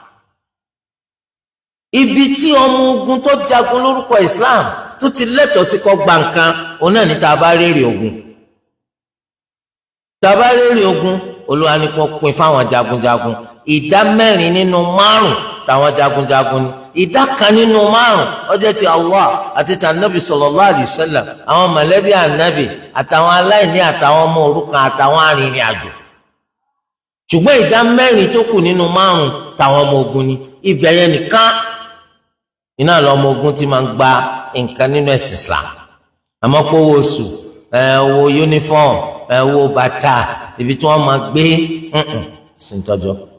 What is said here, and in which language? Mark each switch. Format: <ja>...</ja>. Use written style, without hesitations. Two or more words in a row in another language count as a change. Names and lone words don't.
<yo>ibi tí ọmọ ogun tó jagun lórúkọ Islam tó ti lẹ́tọ̀ọ́ sí kó gba nǹkan òun náà ní tá a bá rèrè ogun. tá a bá rèrè ogun Olúwa ní kó pín fáwọn jagunjagun 4 nínú 5 táwọn jagunjagun ni 1 nínú 5 ó jẹ́ ti Allah àti ti Ànábì</yo> <ar>صلى الله عليه وسلم,</ar> <yo>àwọn mọ̀lẹ́bí Ànábì àtàwọn aláìní àtàwọn ọmọ òrukàn àtàwọn arìnrìn àjò. ṣùgbọ́n 4 tó kù nínú 5 táwọn ọmọ ogun ni. ibẹ̀ yẹn nìkan iná lọ́mọ ogun ti máa ń gba nǹkan nínú ẹ̀sìn Islam. àmọ́ pé owó oṣù, owó uniform, owó bàtà, ibi tí wọ́n máa gbé sí ń tọ́jọ́.</yo>